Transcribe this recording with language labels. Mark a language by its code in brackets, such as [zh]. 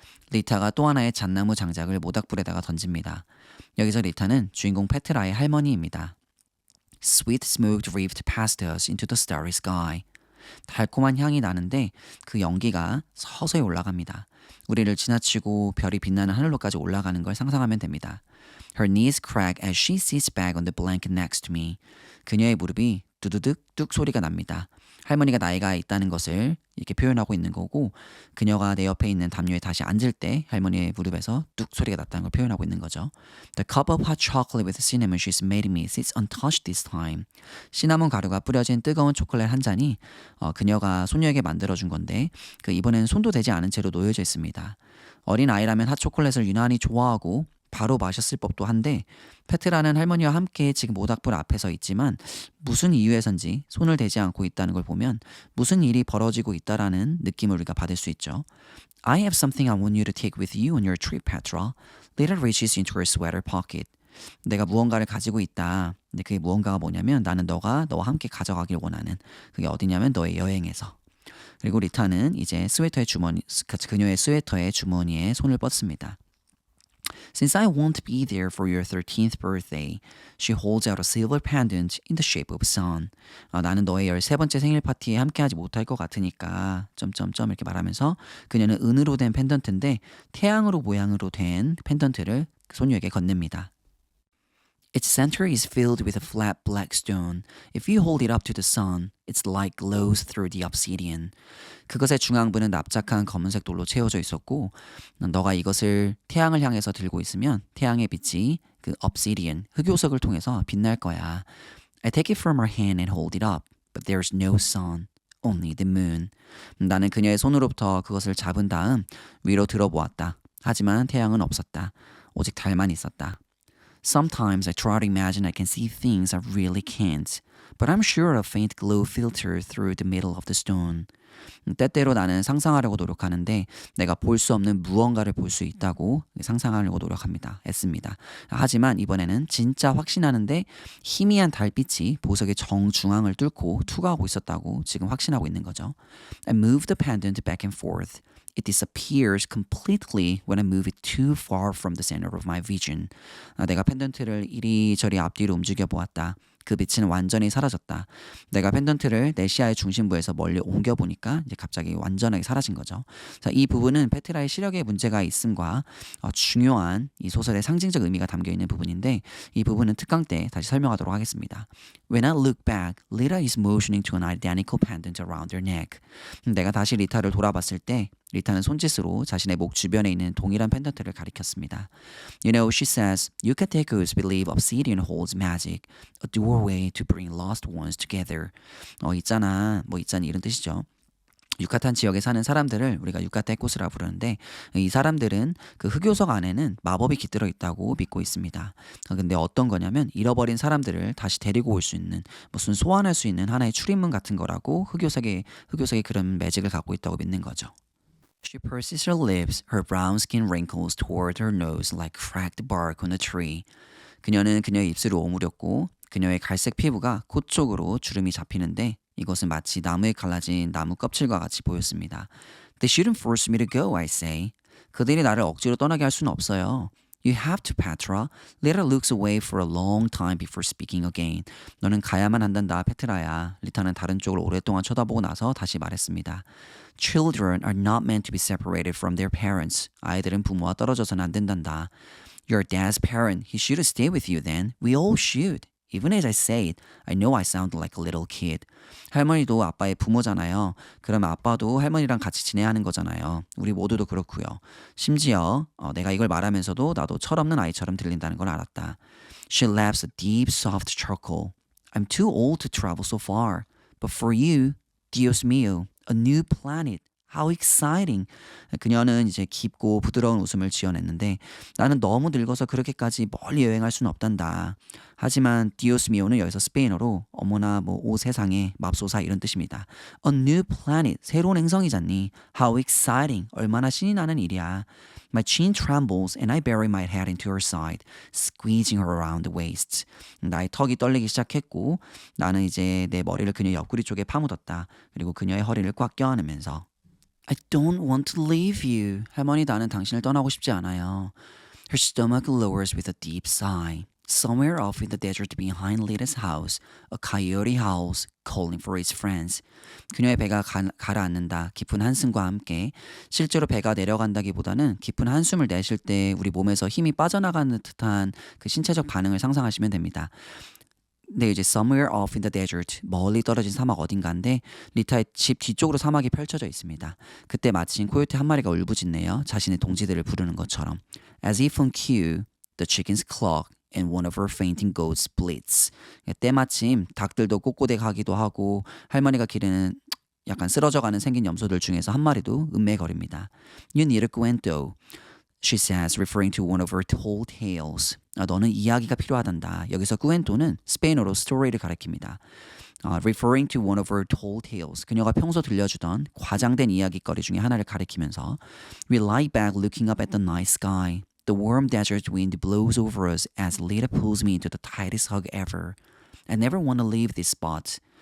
[ko] 리타가 또 하나의 잣나무 장작을 모닥불에다가 던집니다. 여기서 리타는 주인공 페트라의 할머니입니다. [en] Sweet smoke drifted past us into the starry sky. [ko] 달콤한 향이 나는데 그 연기가 서서히 올라갑니다. 우리를 지나치고 별이 빛나는 하늘로까지 올라가는 걸 상상하면 됩니다. [en] Her knees crack as she sits back on the blanket next to me. [ko] 그녀의 무릎이 두두둑 뚝 소리가 납니다. 할머니가 나이가 있다는 것을 이렇게 표현하고 있는 거고 그녀가 내 옆에 있는 담요에 다시 앉을 때 할머니의 무릎에서 뚝 소리가 났다는 걸 표현하고 있는 거죠. [en] The cup of hot chocolate with cinnamon she's made me sits untouched this time. [ko] 시나몬 가루가 뿌려진 뜨거운 초콜릿 한 잔이 그녀가 소녀에게 만들어준 건데 이번엔 손도 대지 않은 채로 놓여져 있습니다. 어린 아이라면 핫초콜릿을 유난히 좋아하고 바로 마셨을 법도 한데 페트라는 할머니와 함께 지금 모닥불 앞에 서 있지만 무슨 이유에선지 손을 대지 않고 있다는 걸 보면 무슨 일이 벌어지고 있다라는 느낌을 우리가 받을 수 있죠. [en] I have something I want you to take with you on your trip, Petra. Lita reaches into her sweater pocket. [ko] 내가 무언가를 가지고 있다. 근데 그게 무언가가 뭐냐면 나는 너와 함께 가져가길 원하는 그게 어디냐면 너의 여행에서. 그리고 리타는 이제 그녀의 스웨터의 주머니에 손을 뻗습니다. [en] Since I won't be there for your 13th birthday, she holds out a silver pendant in the shape of a sun. [ko] 나는 너의 13번째 생일 파티에 함께하지 못할 것 같으니까 점점점 이렇게 말하면서 그녀는 은으로 된 펜던트인데 태양으로 모양으로 된 펜던트를 소녀에게 건넵니다. [en] Its center is filled with a flat black stone. If you hold it up to the sun, its light glows through the obsidian. [ko] 그것의 중앙부는 납작한 검은색 돌로 채워져 있었고 너가 이것을 태양을 향해서 들고 있으면 태양의 빛이 그 obsidian, 흑요석을 통해서 빛날 거야. [en] I take it from her hand and hold it up, but there's no sun, only the moon. [ko] 나는 그녀의 손으로부터 그것을 잡은 다음 위로 들어보았다. 하지만 태양은 없었다. 오직 달만 있었다. [en] Sometimes I try to imagine I can see things I really can't, but I'm sure a faint glow filters through the middle of the stone. [ko] 때때로 나는 상상하려고 노력하는데 내가 볼 수 없는 무언가를 볼 수 있다고 상상하려고 노력합니다. 애씁니다. 하지만 이번에는 진짜 확신하는데 희미한 달빛이 보석의 정중앙을 뚫고 투과하고 있었다고 지금 확신하고 있는 거죠. [en] I move the pendant back and forth. It disappears completely when I move it too far from the center of my vision. [ko] 내가 펜던트를 이리저리 앞뒤로 움직여 보았다. 그 빛은 완전히 사라졌다. 내가 펜던트를 내 시야의 중심부에서 멀리 옮겨보니까 이제 갑자기 완전하게 사라진 거죠. 자, 이 부분은 페트라의 시력에 문제가 있음과 중요한 이 소설의 상징적 의미가 담겨있는 부분인데 이 부분은 특강 때 다시 설명하도록 하겠습니다. [en] When I look back, Lita is motioning to an identical pendant around her neck. [ko] 내가 다시 리타를 돌아봤을 때 리타는 손짓으로 자신의 목 주변에 있는 동일한 펜던트를 가리켰습니다. [en] You know, she says, Yucatecos believe obsidian holds magic, a doorway to bring lost ones together. [ko] 있잖아 이런 뜻이죠. 유카탄 지역에 사는 사람들을 우리가 유카테코스라 부르는데 이 사람들은 그 흑요석 안에는 마법이 깃들어 있다고 믿고 있습니다. 근데 어떤 거냐면 잃어버린 사람들을 다시 데리고 올 수 있는 무슨 소환할 수 있는 하나의 출입문 같은 거라고 흑요석에 그런 매직을 갖고 있다고 믿는 거죠. [en] She purses her lips, her brown skin wrinkles toward her nose like cracked bark on a tree. [ko] 그녀는 그녀의 입술을 오므렸고 그녀의 갈색 피부가 코 쪽으로 주름이 잡히는데 이것은 마치 나무에 갈라진 나무 껍질과 같이 보였습니다. [en] They shouldn't force me to go, I say. [ko] 그들이 나를 억지로 떠나게 할 수는 없어요. [en] You have to, Petra. Lita looks away for a long time before speaking again. [ko] 너는 가야만 한단다, 페트라야. 리타는 다른 쪽을 오랫동안 쳐다보고 나서 다시 말했습니다. [en] Children are not meant to be separated from their parents. [ko] 아이들은 부모와 떨어져서는 안 된단다. [en] Your dad's parent. He should stay with you then. We all should. Even as I say it, I know I sound like a little kid. [ko] 할머니도 아빠의 부모잖아요. 그러면 아빠도 할머니랑 같이 지내야 하는 거잖아요. 우리 모두도 그렇고요. 심지어 내가 이걸 말하면서도 나도 철없는 아이처럼 들린다는 걸 알았다. [en] She laughs a deep, soft chuckle. I'm too old to travel so far. But for you, [es] Dios mío, [en] a new planet. How exciting. [ko] 그녀는 이제 깊고 부드러운 웃음을 지어냈는데 나는 너무 늙어서 그렇게까지 멀리 여행할 수는 없단다. 하지만 디오스 미오는 여기서 스페인어로 어머나 오 세상에 맙소사 이런 뜻입니다. [en] A new planet, [ko] 새로운 행성이잖니. [en] How exciting, [ko] 얼마나 신이 나는 일이야. [en] My chin trembles and I bury my head into her side, squeezing her around the waist. [ko] 나의 턱이 떨리기 시작했고 나는 이제 내 머리를 그녀의 옆구리 쪽에 파묻었다. 그리고 그녀의 허리를 꽉 껴안으면서 [en] I don't want to leave you. [ko] 할머니, 나는 당신을 떠나고 싶지 않아요. [en] Her stomach lowers with a deep sigh. Somewhere off in the desert behind Lita's house, a coyote howls, calling for its friends. [ko] 그녀의 배가 가라앉는다. 깊은 한숨과 함께. 실제로 배가 내려간다기보다는 깊은 한숨을 내쉴 때 우리 몸에서 힘이 빠져나가는 듯한 그 신체적 반응을 상상하시면 됩니다. 네, 이제 [en] somewhere off in the desert, [ko] 멀리 떨어진 사막 어딘가인데 리타의 집 뒤쪽으로 사막이 펼쳐져 있습니다. 그때 마침 코요테 한 마리가 울부짖네요. 자신의 동지들을 부르는 것처럼. [en] As if on cue, the chickens cluck and one of her fainting goats bleats. [ko] 때마침 닭들도 꼬꼬댁하기도 하고 할머니가 기르는 약간 쓰러져가는 생긴 염소들 중에서 한 마리도 음매거립니다. [en] You need a cuento, she says, referring to one of her tall tales. [ko] 너는 이야기가 필요하단다. 여기서 cuento는 스페인어로 스토리를 가리킵니다. [en] Referring to one of her tall tales. [ko] 그녀가 평소 들려주던 과장된 이야기거리 중에 하나를 가리키면서 [en] We lie back looking up at the night sky. The warm desert wind blows over us as Lita pulls me into the tightest hug ever. I never want to leave this spot.